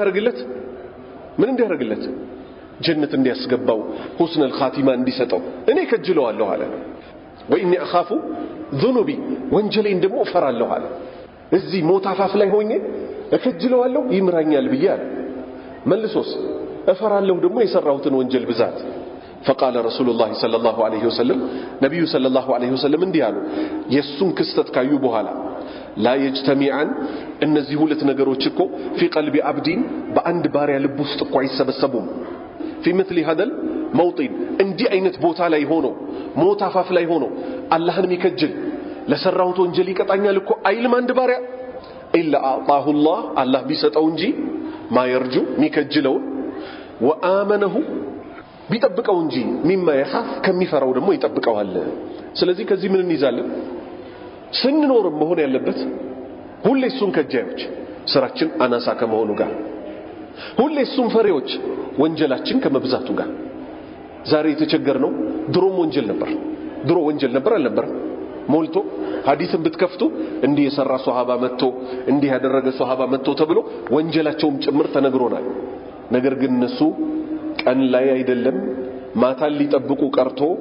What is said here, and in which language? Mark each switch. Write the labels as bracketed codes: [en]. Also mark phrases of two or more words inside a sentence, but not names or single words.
[am] እንዲያርግለት ጀነት እንዲያስገባው [ar] حسن الخاتمة [am] እንዲሰጠው እኔ ከጅለዋለሁ አለ [ar] وإني أخاف ذنوبي [am] ወንጀሌን ደግሞ ፈራለሁ አለ እዚህ ሞት አፋፍ ላይ ሆኜ እከጅለዋለሁ ይምራኛል ብያለሁ መልሶስ እፈራለሁ ደግሞ የሰራሁትን ወንጀል ብዛት [ar] فقال رسول الله صلى الله عليه وسلم نبي صلى الله عليه وسلم [am] እንዲህ አሉ የሱን ክስተት ካዩ በኋላ [ar] لا يجتمعان [am] እነዚህ ሁለት ነገሮች እኮ [ar] في قلب عبد [am] በአንድ ባሪያ ልብ ውስጥ እኮ አይሰበሰቡም [ar] في مثل هذا الموطن [am] እንዲህ አይነት ቦታ ላይ ሆኖ ሞት አፋፍ ላይ ሆኖ አላህን የሚከጅል ለሰራውት ወንጀል ይቀጣኛል እኮ አይልም አንድ ባሪያ [ar] إلا أعطاه الله [am] ቢሰጠው እንጂ [ar] ما يرجو [am] የሚከጅለው وآمنه ቢጠብቀው እንጂ [ar] مما يخاف [am] ከሚፈራው ደግሞ ይጠብቀዋል ስለዚህ ከዚህ ምን እንይዛለን ስንኖርም መሆን ያለበት ሁሌ እሱን ከጃዮች ስራችን አናሳ ከመሆኑ ጋር ሁሌ እሱን ፈሪዎች ወንጀላችን ከመብዛቱ ጋር ዛሬ የተቸገርነው ድሮም ወንጀል ነበር አልነበር ሞልቶ ሐዲስን ብትከፍቱ እንዲህ የሰራ ሱሐባ መጥቶ እንዲህ ያደረገ ሱሐባ መጥቶ ተብሎ ወንጀላቸውም ጭምር ተነግሮናል ነገር ግን እነሱ ቀን ላይ አይደለም ማታን ሊጠብቁ ቀርቶ